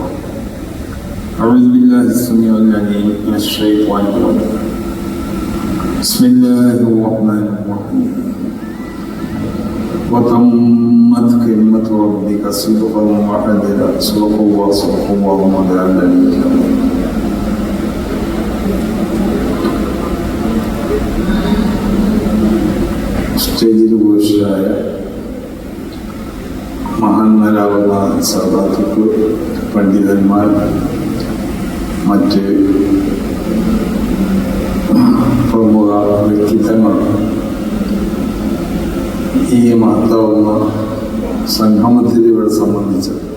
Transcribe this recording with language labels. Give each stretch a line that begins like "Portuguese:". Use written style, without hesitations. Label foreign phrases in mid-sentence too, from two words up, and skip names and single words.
Arabic: أعوذ بالله السميع العليم من الشيطان الرجيم. بسم الله الرحمن الرحيم. وتمت كلمة ربك صدقا وعدلا. صدق الله مولانا العلي.
Malayalam: സ്റ്റേജിൽ ഉപേക്ഷിച്ചായ മഹാന്മാരാവുന്ന സാധാത്തുക്കൾ, പണ്ഡിതന്മാർ, മറ്റ് പ്രമുഖ വ്യക്തിത്വങ്ങൾ, ഈ മഹത്താവുന്ന സംഗമത്തിൽ ഇവിടെ സംബന്ധിച്ച്